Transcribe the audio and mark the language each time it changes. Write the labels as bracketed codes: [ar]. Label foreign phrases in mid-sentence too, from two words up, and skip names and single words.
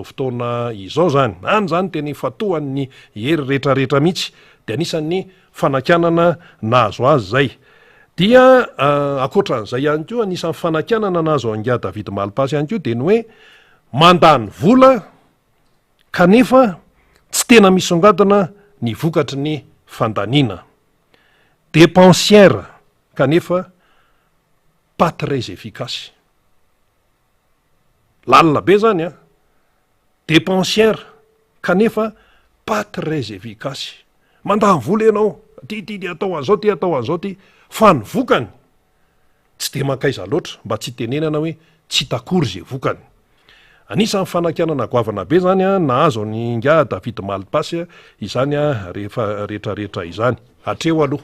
[mg] fotoana izao zany any zany tena ifatohan'ny hery rehetrarehetra mihitsy de anisan'ny fanakanana nahazo azy zay dia akoatran'izay ihany koa anisan'ny fanakanana nahazo inga David Malpassy ihany koa de ny hoe mandany vola kanefa tsy tena misongadina ny vokatry ny fandaniana, dépensière kanefa [fr] pas très efficace. [mg] Lalina be zany dépensière kanefa [fr] pas très efficace. [mg] Mandany vola ianao ty atao an'izao ty fa ny vokany tsy de mankaiza loatra mba tsy tenenana hoe tsy takory zay vokany. Anisan'ny fanakanana goavana be zany nahazo ny inga David Malpassy izany rehefa rehetrarehetra izany hatreo aloha.